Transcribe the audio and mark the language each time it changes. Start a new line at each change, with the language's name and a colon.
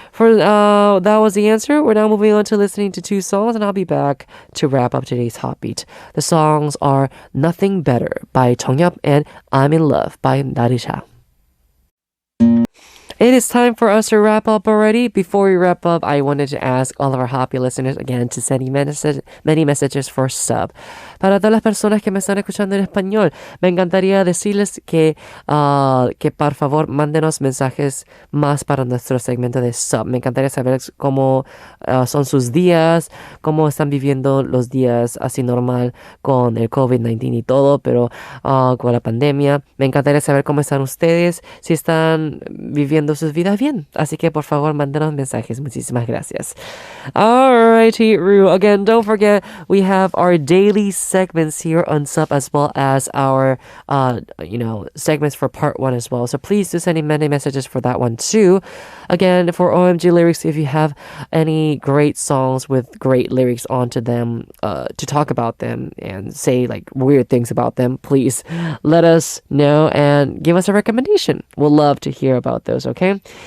English: That was the answer. We're now moving on to listening to 2 songs, and I'll be back to wrap up today's Hotbeat. The songs are Nothing Better by Jeongyup and I'm in Love by Narisha. It is time for us to wrap up already. Before we wrap up, I wanted to ask all of our happy listeners again to send many messages for Ssup.
Spanish: Para todas las personas que me están escuchando en español, me encantaría decirles que por favor mándenos mensajes más para nuestro segmento de Ssup. Me encantaría saber cómo son sus días, cómo están viviendo los días así normal con el COVID-19 y todo, pero con la pandemia. Me encantaría saber cómo están ustedes, si están viviendo sus vidas bien. Así que por favor mándenos mensajes. Muchísimas gracias.
English: Alrighty,
Spanish: Rue.
English: Again, don't forget we have our daily segments here on Ssup, as well as our segments for part 1 as well. So please do send in many messages for that one too. Again, for OMG lyrics, if you have any great songs with great lyrics onto them, to talk about them and say like weird things about them, please let us know and give us a recommendation. We'll love to hear about those, okay?